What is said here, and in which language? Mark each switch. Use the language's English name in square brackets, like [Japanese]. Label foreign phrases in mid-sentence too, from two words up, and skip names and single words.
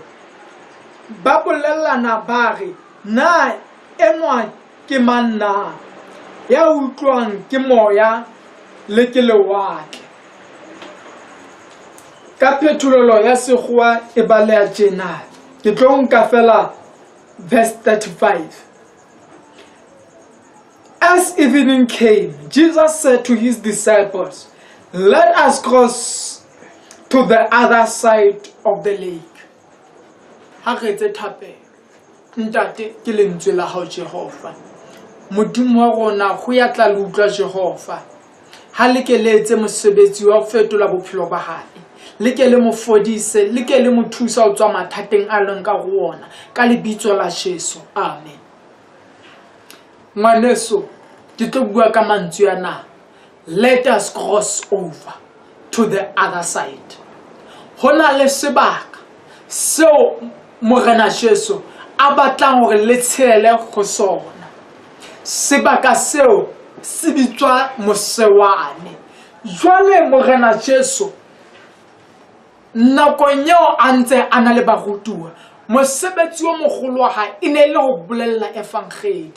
[Southern Sotho] Ba bolellana ba re, na enwa ke mang na ya utlwang ke moya le ke lewatle? Ka phetolelo ya sekgowa e baleha tjena, ke tlo nka fela verse 35. [English] As evening came, Jesus said to his disciples, let us cross to the other side of the lake. [Southern Sotho] Ha re tse thapela, ntate ke lentswe la hao Jehova. Modimo wa rona ho ya tla le utlwa Jehova. Ha le ke le etse mosebetsi wa ho fetola bophelo ba hae. Le ke le mo fodise, le ke le mo thusa ho tswa mathateng a leng ka ho ona. Ka lebitso la Jesu. Amen. Ngwaneso, ke tlo bua ka mantswe ana. [English] Let us cross over to the other side. [Southern Sotho] Hona le sebaka seo Morena Jesu a batlang hore le tshele go sona. Sebaka seo se bitswa Mosewane. Jwale Morena Jesu nakong eo a ntse a na le barutuwa, mosebetsi wa mogolo wa hae e ne le ho bolella evangeli.